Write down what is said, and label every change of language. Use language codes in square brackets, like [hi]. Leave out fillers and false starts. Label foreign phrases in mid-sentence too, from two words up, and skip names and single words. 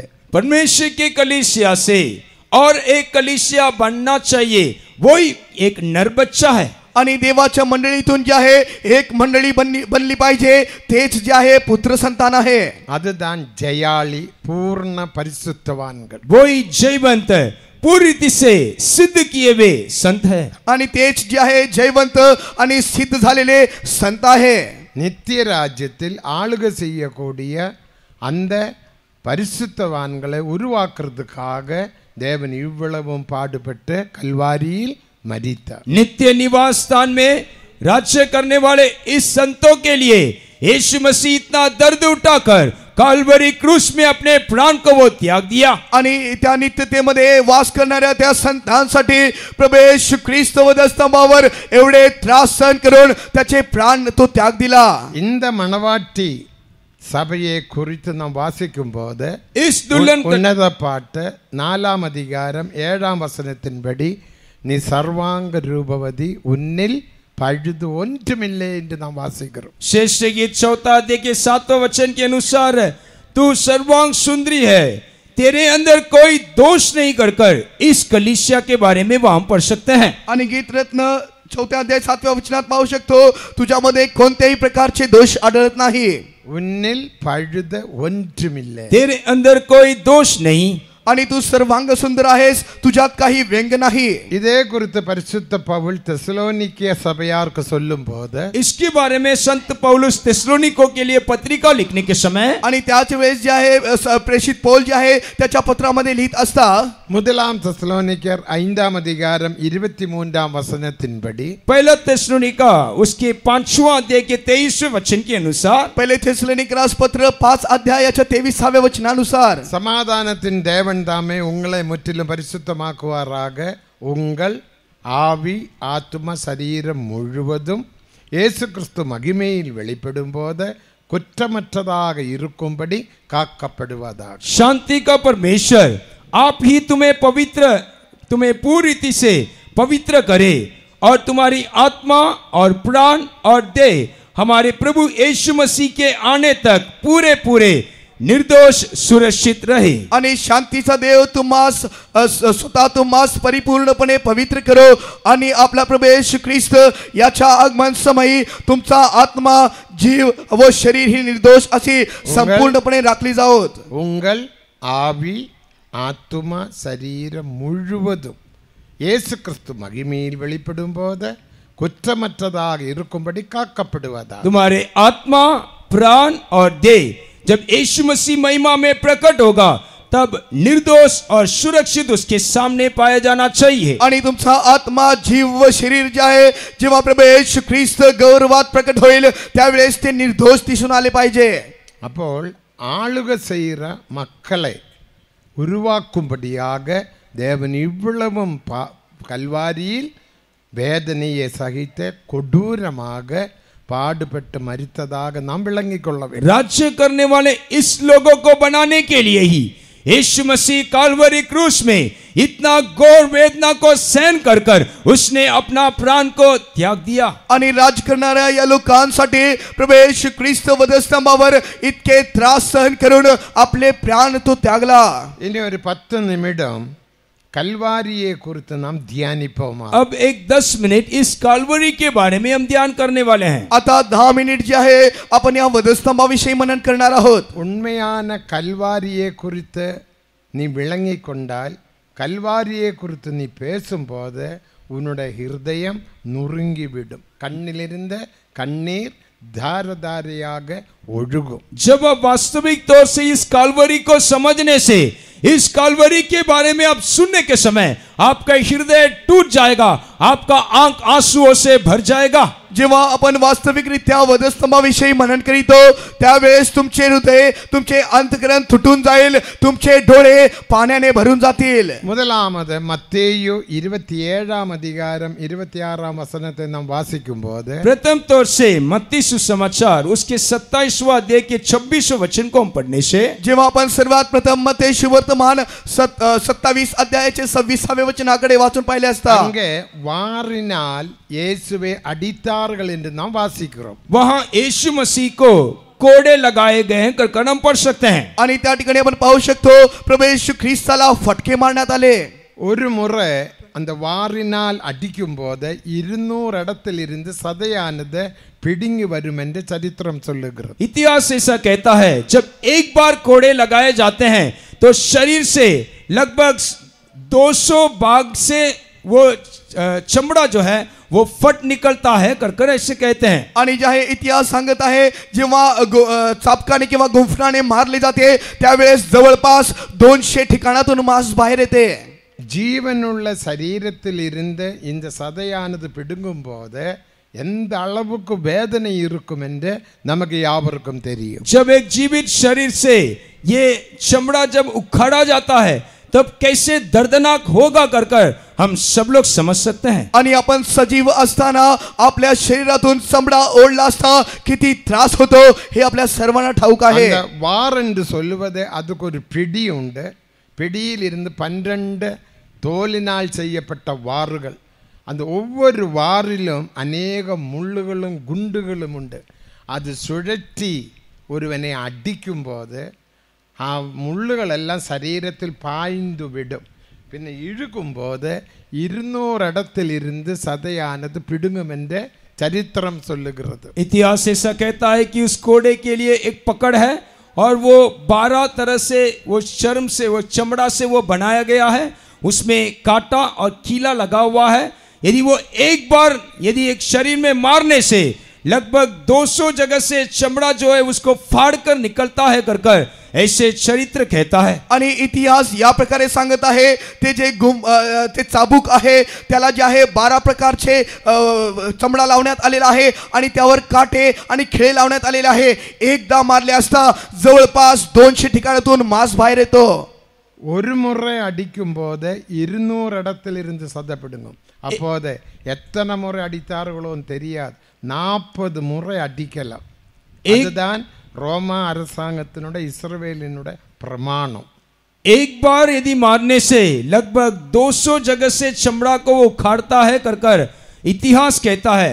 [hi] परमेश्वर के कलीसिया से और एक कलीसिया बनना चाहिए, वही एक नर बच्चा है. [mr] आणि देवाच्या मंडळीतून जे आहे एक मंडळी बनली पाहिजे तेच जे आहे पुत्र संतान आहे. [ta] அதுதான் ஜெயாளி பூர்ண பரிசுத்தவான்கள். [hi] वही जयवंत पूरी रीति से सिद्ध किए हुए संत है. [mr] आणि तेच जे आहे जयवंत आणि सिद्ध झालेले संत आहे. [ta] நித்திய ராஜ்யத்தில் ஆளுகை செய்யக்கூடிய அந்த பரிசுத்தவான்களை உருவாக்குறதுக்காக தேவன் இவ்வளவும் பாடுபட்டு கல்வாரியில் மரித்தார். [hi] नित्य निवास स्थान में राज्य करने वाले इस संतों के लिए यीशु मसीह इतना दर्द उठाकर काल्वरी क्रूस में अपने प्राण को वो त्याग दिया. [mr] आणि त्या नित्यतेमध्ये वास करणाऱ्या त्या संतांसाठी प्रभू येशू ख्रिस्त वधस्तंभावर एवढे त्रास सहन करून त्याचे प्राण तो त्याग दिला. [ta] இந்த மணவாட்டி சபையை குறித்து நாம் வாசிக்கும் போது [hi] इस दुल्हन का [ta] உன்னத பாட்டு 4ஆம் அதிகாரம் 7ஆம் வசனத்தின்படி நீ சர்வாங்க ரூபவதி உன்னில் பழுது ஒன்றுமில்லை என்று நாம் வாசிக்கிறோம். [hi] श्रेष्ठ गीत 4 अध्याय के 7वें वचन के अनुसार तू सर्वांग सुंदरी है, तेरे अंदर कोई दोष नहीं कर इस कलीसिया के बारे में वहां पढ़ सकते हैं. [mr] आणि गीतरत्न 4 अध्याय 7व्या वचनात पाहू शकतो तुझ्यामध्ये कोणत्याही प्रकारचे दोष आढळत नाही. [ta] உன்னில் பழுது ஒன்றுமில்லை. [hi] तेरे अंदर कोई दोष नहीं. [mr] आणि तू सर्वांग सुंदर आहेस, तुझ्यात काही व्यंग नाही. [ta] இதே குறித்து பரிசுத்த பவுல் தெசலோனிக்கே சபையாருக்கு சொல்லும்போது [hi] इसके बारे में संत पौलुस थिस्सलुनीको के लिए पत्रिका लिखने के समय [mr] आणि त्याच वेळेस जे आहे प्रेषित पौल जे आहे त्याच्या पत्रामध्ये लिहित असता [ta] முதலாம் தெசலோனிக்கர் 5ஆம் அதிகாரம் 23ஆம் வசனத்தின்படி [hi] पहला थिस्सलुनीका उसके 5वां अध्याय के 23वें वचन के अनुसार [mr] पहिले थेसलोनिकरास पत्र 5 अध्यायाच्या 23व्या वचनानुसार [ta] சமாதானத்தின் தேவன் தாமே உங்களை முற்றிலும் பரிசுத்தமாக்குவாராக, உங்கள் ஆவி ஆத்தும சரீரம் முழுவதும் இயேசு கிறிஸ்து மகிமையில் வெளிப்படும் போது குற்றமற்றதாக இருக்கும்படி காக்கப்படுவதாக. [hi] शांति का परमेश्वर आप ही तुम्हें पूरी रीति से पवित्र करे और तुम्हारी आत्मा और प्राण और देह हमारे प्रभु यीशु मसीह के आने तक पूरे पूरे निर्दोष सुरक्षित रहे. [mr] आणि शांतीचा देव तुम्हास स्वतः परिपूर्णपणे पवित्र करो आणि आपला प्रभू येशू ख्रिस्त याच्या आगमन समयी तुमचा आत्मा जीव व शरीर ही निर्दोष अशी संपूर्णपणे राखली जावोत. [ta] உங்கள் ஆவி ஆத்துமா சரீரம் முழுவதும் இயேசு கிறிஸ்து மகிமையில் வெளிப்படும்போது குற்றமற்றதாக இருக்கும்படி காக்கப்படுவதா. [hi] तुम्हारे आत्मा, प्राण और देह जब यीशु मसीह महिमा में प्रकट होगा तब निर्दोष और सुरक्षित उसके सामने पाया जाना चाहिए. [mr] आणि तुमचा आत्मा, जीव व शरीर जे आहे जेव्हा प्रभू येशू ख्रिस्त गौरवात प्रकट होईल त्यावेळेस ते निर्दोष दिसून आले पाहिजे. [ta] അപ്പോൾ ஆளுகை செய்கிற மக்களை உருவாக்கும்படியாக தேவன் இவ்வளவும் கல்வாரியில் வேதனையை சகித்த கொடூரமாக பாடுபட்டு மரித்ததாக நாம் விளங்கிக் கொள்ள வேண்டும். [hi] राज्य करने वाले इस लोगों को बनाने के लिए ही यीशु मसीह काल्वरी क्रूस में इतना घोर वेदना को सहन कर कर उसने अपना प्राण को त्याग दिया. [mr] आणि राज करणाऱ्या या लोकांसाठी प्रभू येशू ख्रिस्त वधस्तंभावर इतके त्रास सहन करून आपले प्राण तो त्यागला. [ta] இனி ஒரு 10 நிமிடம் कलवारिये குறித்து நாம் தியானிப்போமா. [hi] अब एक 10 मिनट इस काल्वरी के बारे में हम ध्यान करने वाले हैं. [mr] आता 10 मिनिट जे आहे आपण या वधस्तंभाविषयी मनन करणार आहोत. [ta] உண்மையான கல்வாரியை குறித்து நீ விளங்கிக் கொண்டால் கல்வாரியை குறித்து நீ பேசும்போது உன்னுடைய ஹிருதயம் நுறுங்கிவிடும். கண்ணிலிருந்த கண்ணீர் தாரதாரியாக ஓடுகோ. [hi] जब आप वास्तविक तौर से इस काल्वरी को समझने से इस काल्वरी के बारे में आप सुनने के समय आपका हृदय टूट जाएगा, आपका आंख आंसुओं से भर जाएगा. [mr] जेव्हा आपण वास्तविकरित्या वधस्तंभाविषयी मनन करीतो त्यावेळेस तुमचे हृदय, तुमचे अंतःकरण तुटून जाईल, तुमचे डोळे पाण्याने भरून जातील. [ta] முதலாவது மத்தேயு 27ஆம் அதிகாரம் 26ஆம் வசனத்தை நாம் வாசிக்கும்போது [hi] प्रथम तौर से मत्ती सुसमाचार उसके 27वां अध्याय के 26वें वचन को हम पढ़ने से [mr] जेव्हा आपण सर्वात प्रथम मत्ती सुवर्तमान 27 अध्यायाचे 26वें वचनाकडे वाचून पाहिले असता [ta] அங்கே வாரினால் இயேசுவை அடித்தார்கள் என்று நாம் வாசிக்கிறோம். [hi] वहां यीशु मसीह को कोड़े लगाए गए हैं कर हम पढ़ सकते हैं. [mr] आणि त्या ठिकाणी आपण पाहू शकतो प्रभू येशू ख्रिस्ताला फटके मारण्यात आले. [ta] ஒரு முறை அந்த வாரினால் அடிக்கும்போது 200 இடத்திலிருந்து சதையானது பிடுங்கி வரும் என்று சரித்திரம் சொல்லுகிறது. [hi] इतिहास ऐसा कहता है जब एक बार कोड़े लगाए जाते हैं तो शरीर से लगभग 200 भाग से वो चमड़ा जो है वो फट निकलता है कर ऐसे कहते हैं. [mr] आणि जे आहे इतिहास सांगत आहे जेव्हा चापकाने किंवा गुंफणाने मारले जाते त्यावेळेस जवळपास 200 ठिकाणातून मांस बाहेर येते. [ta] ஜீவனுள்ள சரீரத்தில் இருந்து இந்த சதையானது பிடுங்கும்போது எந்த அளவுக்கு வேதனை இருக்கும் என்று நமக்கு யாவருக்கும் தெரியும். [hi] जब एक जीवित शरीर से ये चमड़ा जब उखाड़ा जाता है तब कैसे दर्दनाक होगा कर हम सब लोग समझ सकते हैं. [mr] आणि आपण सजीव असताना आपल्या शरीरातून चमडा ओढला असता किती त्रास होतो हे आपल्या सर्वांना ठाऊक आहे. [ta] அந்த வார் என்று சொல்லுவது அதுக்கு ஒரு பிடி உண்டு. பிடியில் இருந்து 12 தோலினால் செய்யப்பட்ட வாறுகள். அந்த ஒவ்வொரு வாரிலும் அநேக முள்ளுகளும் குண்டுகளும் உண்டு. அது சுழற்றி ஒருவனை அடிக்கும் போது முள்ளுகள் எல்லாம் சரீரத்தில் பாய்ந்து விடும். பின்ன இழுக்கும் போது 200 இடத்தில் இருந்து சதையானது பிடுங்கும் என்று சரித்திரம் சொல்லுகிறது. [hi] इतिहास ऐसा कहता है कि उस कोड़े के लिए एक पकड़ है और वो 12 तरह से वो चर्म से वो चमड़ा से वो बनाया गया है, उसमें कांटा और कीला लगा हुआ है. यदि वो एक बार यदि एक शरीर में मारने से लगभग 200 जगह से चमड़ा जो है उसको फाड़ कर निकलता है कर ऐसे चरित्र कहता है. [mr] आणि इतिहास या प्रकारे सांगत आहे ते जे ते चाबूक आहे त्याला जे आहे 12 प्रकारचे चमडा लावण्यात आलेला आहे आणि त्यावर काटे आणि खिळे लावण्यात आलेले आहे. एकदा मारले असता जवळपास 200 ठिकाणातून मांस बाहेर येतो. [ta] ஒரு முறை அடிக்கும் போது 200 இடத்தில் இருந்து சதை பிடுங்கும். அப்போது எத்தனை முறை அடித்தார்களோ தெரியாது. 40 முறை அடிக்கலாம். அதுதான் ரோமா அரசாங்கத்தினுடைய இஸ்ரவேலினுடைய பிரமாணம். [hi] एक बार यदि मारने से लगभग 200 जगह से चमड़ा को वो उखाड़ता है कर इतिहास कहता है.